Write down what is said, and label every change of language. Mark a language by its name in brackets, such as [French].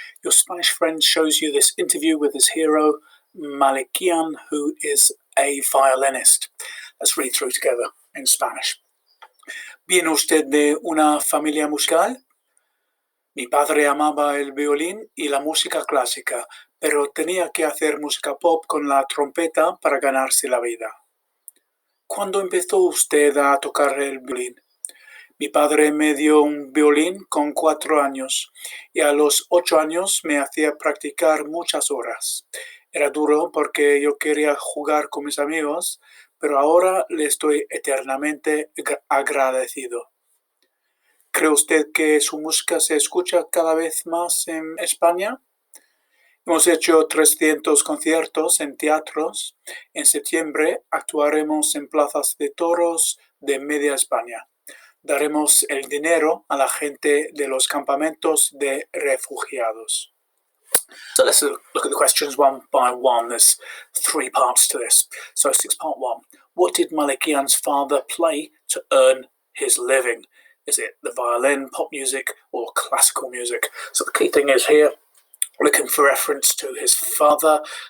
[English] Your Spanish friend shows you this interview with his hero, Malikian, who is a violinist. Let's read through together in Spanish. [Spanish] ¿Viene usted de una familia musical? Mi padre amaba el violín y la música clásica, pero tenía que hacer música pop con la trompeta para ganarse la vida. ¿Cuándo empezó usted a tocar el violín? Mi padre me dio un violín con 4 años y a los 8 años me hacía practicar muchas horas. Era duro porque yo quería jugar con mis amigos, pero ahora le estoy eternamente agradecido. ¿Cree usted que su música se escucha cada vez más en España? Hemos hecho 300 conciertos en teatros. En septiembre actuaremos en plazas de toros de media España. Daremos el dinero a la gente de los campamentos de refugiados. [English] So let's look at the questions one by one. There's 3 parts to this. So 6 part 1. What did Malikian's father play to earn his living? Is it the violin, pop music, or classical music? So the key thing is here, looking for reference to his father.